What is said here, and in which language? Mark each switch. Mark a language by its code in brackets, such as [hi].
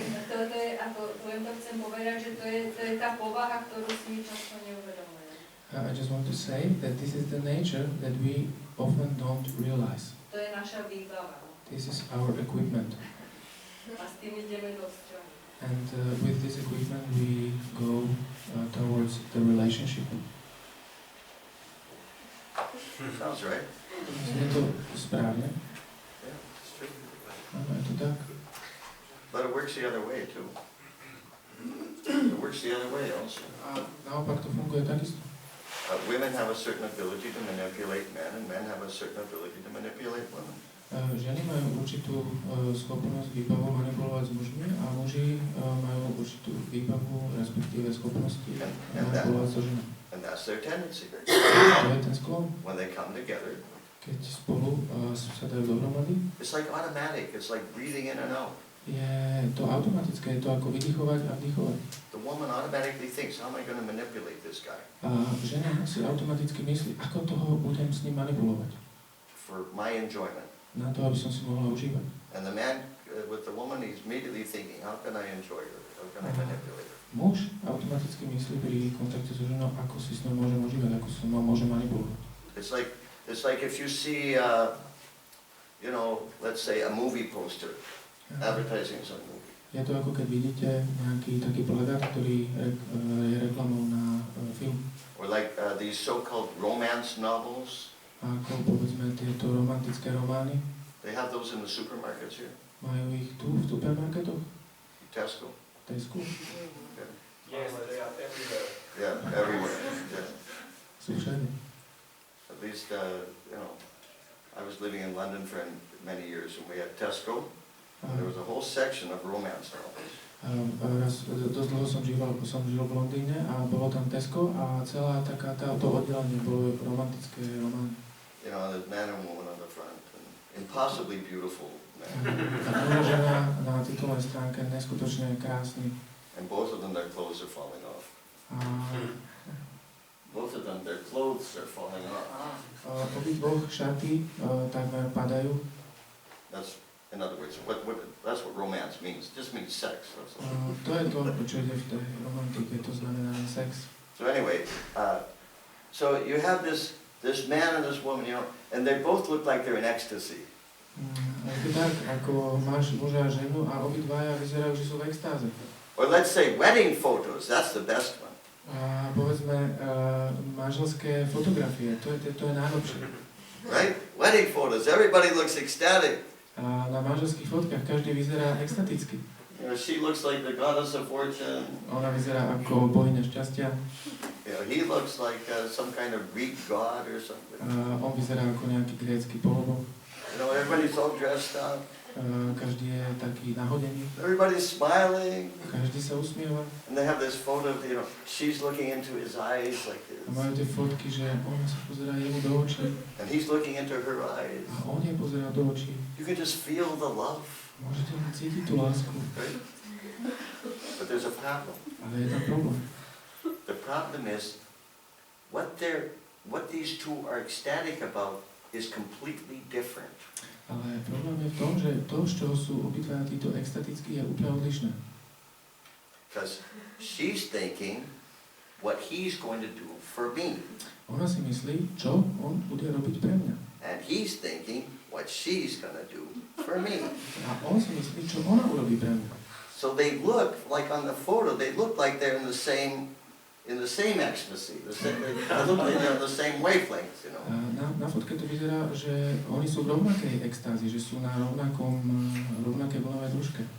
[sk] To je, ako len to chcem povedať, že to je tá povaha, ktorú si my často neuvedomujeme. [en] I just want to say that this is the nature that we often don't realize. [sk] To je naša výbava. [en] This is our equipment. [sk] A s tým ideme do vzťahu. [en] And with this equipment we go towards the relationship. Sounds right. [sk] Je to správne? [en] Yeah, it's true. [sk] Áno, je to tak. [en] But it works the other way too. It works the other way also. [sk] A naopak to funguje takisto. [en] Women have a certain ability to manipulate men, and men have a certain ability to manipulate women. [sk] Ženy majú určitú schopnosť výbavu manipulovať s mužmi a muži majú určitú výbavu, respektíve schopnosti manipulovať so ženami. [en] And that's their tendency. [sk] To je ten sklon. [en] When they come together, [sk] Keď spolu sa dajú dohromady, [en] it's like automatic. It's like breathing in and out. [sk] je to automatické, je to ako vydychovať a vdychovať. [en] The woman automatically thinks, how am I going to manipulate this guy? [sk] A žena si automaticky myslí, ako toho budem s ním manipulovať. [en] For my enjoyment. [sk] Na to, aby som si mohla užívať. [en] And the man with the woman, he's immediately thinking, how can I enjoy her? How can I manipulate her? [sk] Muž automaticky myslí pri kontakte so ženou, ako si s ňou môžem užívať, ako sa ňou môžem manipulovať. [en] It's like if you see, you know, let's say a movie poster advertising some movie. [sk] Je to ako keď vidíte nejaký taký plagát, ktorý je reklamou na film. [en] Or like these so-called romance novels. [sk] A ako povedzme tieto romantické romány. [en] They have those in the supermarkets here. [sk] Majú ich tu v supermarketoch? Tesco. Tesco? [en] Yeah. Yes, they are everywhere. Yeah, everywhere. Yeah. [sk] Sú všade. [en] At least, you know, I was living in London for many years, and we had Tesco. And there was a whole section of romance novels. [sk] Raz dosť dlho som žil v Londýne a bolo tam Tesco a celá to oddelenie bolo romantické romány. [en] You know, there's man and woman on the front, and impossibly beautiful men. [sk] A muž a žena na titulnej stránke neskutočne krásny. [en] And both of them, their clothes are falling off. Both of them, their clothes are falling off. [sk] Obidvoch šaty takmer padajú. [en] That's, in other words, that's what romance means. It just means sex. That's all. [sk] To je to, čo ide v tej romantike, to znamená sex. [en] So anyway, so you have this man and this woman, you know, and they both look like they're in ecstasy. [sk] Je to tak, ako máš muža a ženu a obidvaja vyzerajú, že sú v extáze. [en] Or let's say wedding photos, that's the best one. [sk] A povedzme manželské fotografie, to je najlepšie. [en] Right? Wedding photos, everybody looks ecstatic. [sk] A na manželských fotkách každý vyzerá extaticky. [en] You know, she looks like the goddess of fortune. [sk] Ona vyzerá ako bohyňa šťastia. [en] You know, he looks like some kind of Greek god or something. [sk] On vyzerá ako nejaký grécky poloboh. [en] You You know, everybody's all dressed up. [sk] Každý je taký nahodený. [en] Everybody's smiling. [sk] Každý sa usmieva. [en] And they have this photo of, you know, she's looking into his eyes like this. [sk] A majú tie fotky, že ona sa pozerá jemu do očí. [en] And he's looking into her eyes. [sk] A on jej pozerá do očí. [en] You can just feel the love. [sk] Môžete cítiť tú lásku. [en] Right? But there's a problem. [sk] Ale je tam problém. [en] The problem is what these two are ecstatic about is completely different. [sk] Ale problém je v tom, že to, z čoho sú obidvaja títo extatickí, je úplne odlišné. [en] Because she's thinking what he's going to do for me. [sk] Ona si myslí, čo on bude robiť pre mňa. [en] And he's thinking what she's going to do for me. [sk] A on si myslí, čo ona urobí pre mňa. [en] So they look like on the photo, they look like they're in the same ecstasy. They look like they're on the same wavelength, you know. [sk] Na fotke to vyzerá, že oni sú v rovnakej extázi, že sú na rovnakej vlnovej dĺžke.